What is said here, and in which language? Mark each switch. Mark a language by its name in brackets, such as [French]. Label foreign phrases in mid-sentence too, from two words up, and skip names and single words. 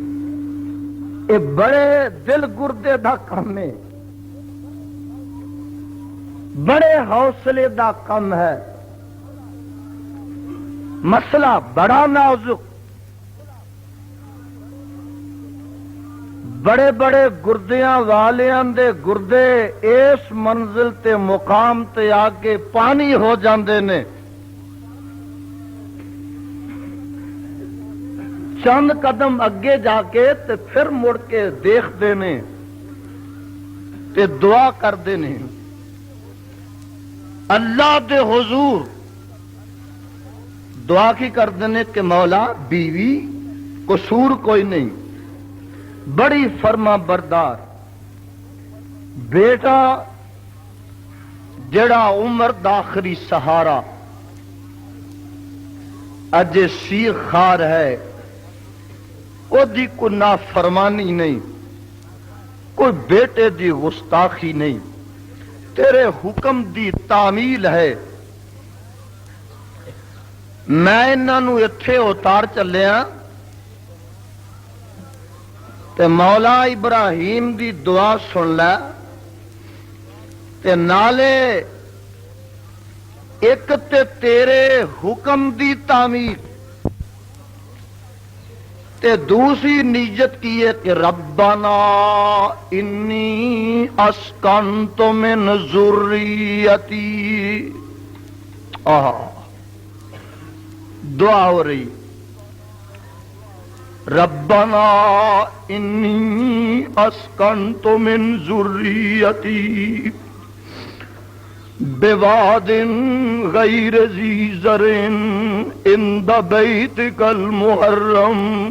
[Punjabi] اے بڑے دل گردے دا کام ہے، بڑے حوصلے دا کم ہے، مسئلہ بڑا نازک، بڑے بڑے گردیاں والیاں دے گردے اس منزل تے مقام تے آگے پانی ہو جاندے نے، چند قدم اگے جا کے تے پھر مڑ کے دیکھتے نے تے دعا کرتے نے اللہ دے حضور، دعا کی کرتے ہیں کہ مولا بیوی قصور کوئی نہیں، بڑی فرما بردار، بیٹا جڑا عمر دا آخری سہارا اج سیخ خار ہے، او دی کوئی نافرمانی نہیں، کوئی بیٹے دی گستاخی نہیں، تیرے حکم دی تعمیل ہے۔ میں انہاں اتھے اتار چلیا تے مولا ابراہیم دی دعا سن لے تے نالے ایک تے تیرے حکم دی تعمیل تے دوسری نیت کی ہے کہ [Arabic] ربنا انی اسکنت من ذریتی، [Urdu] دعا ہو رہی [Arabic] ربنا انی اسکنت من ذریتی بواد غیر ذی زرع عند بیتک المحرم